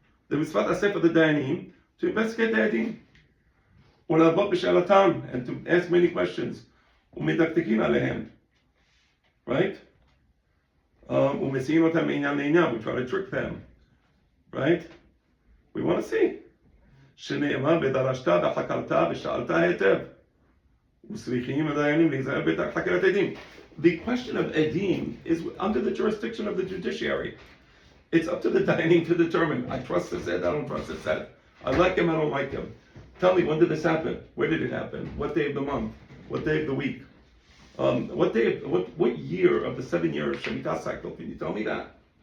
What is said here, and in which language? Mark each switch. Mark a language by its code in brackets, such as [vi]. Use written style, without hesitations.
[en] The מצוות עשה for the dayanim to investigate the העדים. [he] ולהרבות בשאלתם, [en] and to ask many questions. [he] ומדקדקים עליהם. Right? ומסיעים אותם מעניין לעניין. [en] We try to trick them. Right? We want to see. [he] שנאמר ודרשת וחקרת ושאלת היטב. וסריחים הדיינים להיזהר בחקירת עדים. [en] The question of edim is under the jurisdiction of the judiciary. It's up to the dayanim to determine. I trust this Ed, I don't trust this Ed. I like him, I don't like him. Tell me, when did this happen? Where did it happen? What day of the month? What day of the week? What year of the 7-year Shemitah cycle? Can you tell me that?